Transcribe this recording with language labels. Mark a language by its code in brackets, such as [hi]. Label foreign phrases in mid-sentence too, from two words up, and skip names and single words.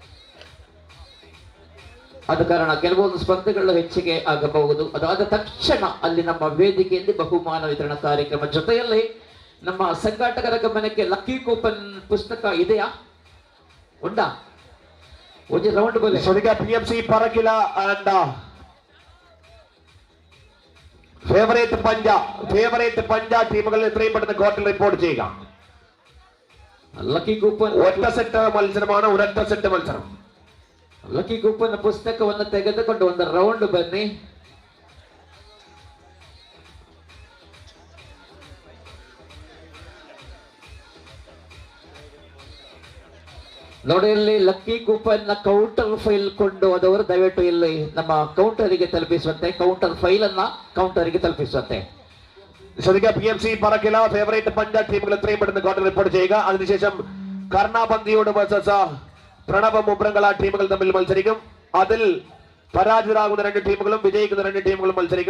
[kn] ಆದ ಕಾರಣ ಕೆಲವೊಂದು ಸ್ಪರ್ಧೆಗಳು ಹೆಚ್ಚಿಗೆ ಆಗಬಹುದು. ಅದಾದ ತಕ್ಷಣ ಅಲ್ಲಿ ನಮ್ಮ ವೇದಿಕೆಯಲ್ಲಿ ಬಹುಮಾನ ವಿತರಣಾ ಕಾರ್ಯಕ್ರಮ ಜೊತೆಯಲ್ಲಿ ನಮ್ಮ ಸಂಘಾಟಕರ ಗಮನಕ್ಕೆ [en] lucky coupon [kn] ಪುಸ್ತಕ ಇದೆಯಾ? ಉಂಟಾ? [ml] ഒരു റൗണ്ട് പോലെ ശ്രദ്ധിക്കുക PMC പറക്കില ആൻഡ് ഫേവറേറ്റ് പഞ്ച ടീമുകൾ എത്രയും പെട്ടെന്ന് കോർട്ടിൽ റിപ്പോർട്ട് ചെയ്യുക. [en] lucky coupon [ml] ഒറ്റ സെറ്റ് മത്സരമാണ്, ഒരൊറ്റ സെറ്റ് മത്സരം. [en] lucky coupon [kn] ಪುಸ್ತಕವನ್ನು ತೆಗೆದುಕೊಂಡು ಒಂದು ರೌಂಡ್ ಬನ್ನಿ. ನೋಡಿ ಇಲ್ಲಿ [en] lucky coupon [kn] ನ [en] counter file [kn] ಕೊಂಡು ಹೋದವರು ದಯವಿಟ್ಟು ಇಲ್ಲಿ ನಮ್ಮ ಕೌಂಟರಿಗೆ ತಲುಪಿಸುವಂತೆ, [en] counter file [kn] ಅನ್ನ ಕೌಂಟರಿಗೆ ತಲುಪಿಸುವಂತೆ. [ml] ശ്രദ്ധിക്കുക PMC പറക്കില ഫേവറേറ്റ് പഞ്ച ടീമുകൾ എത്രയും പെട്ടെന്ന് കോർട്ടിൽ റിപ്പോർട്ട് ചെയ്യുക. അതിനുശേഷം കർണാബന്ദിയോട് വേഴ്സസ് പ്രണവ മുബ്രംഗള ടീമുകൾ തമ്മിൽ മത്സരിക്കും. അതിൽ പരാജിതരാകുന്ന രണ്ട് ടീമുകളും വിജയിക്കുന്ന രണ്ട് ടീമുകളും മത്സരിക്കും.